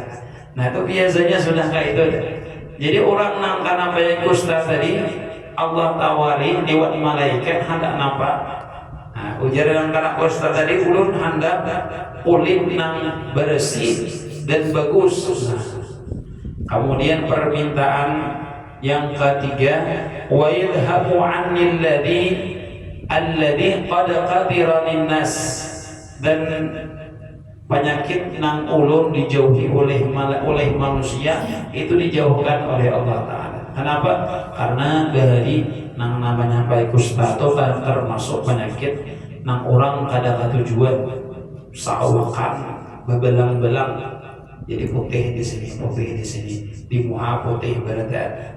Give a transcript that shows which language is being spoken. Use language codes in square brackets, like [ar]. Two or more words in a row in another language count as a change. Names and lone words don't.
[bjn] Nah itu biasanya sudah kayak itu. Jadi orang nang karena banyak kusta tadi Allah tawari lewat malaikat hendak nampak. Nah, ujar yang karena kusta tadi ulun hendak kulit nang bersih dan bagus. Nah, kemudian permintaan yang ketiga, [ar] ويذهب عني الذي قد قذرني الناس, [bjn] dan penyakit nang ulun dijauhi oleh manusia itu dijauhkan oleh Allah Ta'ala. Kenapa? Karena dari nang namanya kusta itu termasuk penyakit nang orang kada katujuan sawakan bebelang-belang, jadi putih di sini, di muka putih berada.